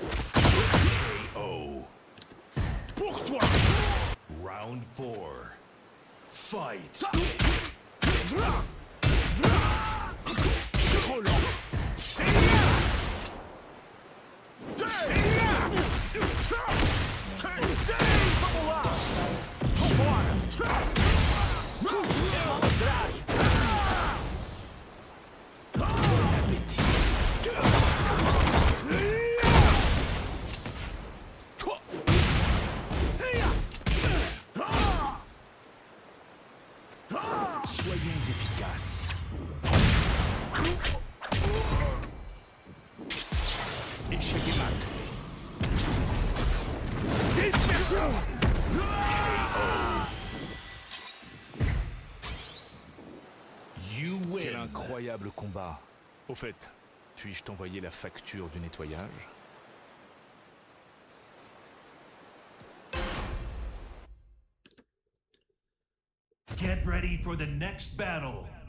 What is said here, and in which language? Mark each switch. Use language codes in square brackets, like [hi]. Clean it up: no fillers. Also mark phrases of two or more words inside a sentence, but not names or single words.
[en] KO. [fr] Pour toi. [en] Round 4. Fight. [pt] Vamos lá. Vambora. É malandragem. [fr] Soyons efficaces. Échec et mat. Dispersion. [en] You win. [fr] Quel incroyable combat. Au fait, puis-je t'envoyer la facture du nettoyage? [en] Get ready for the next battle.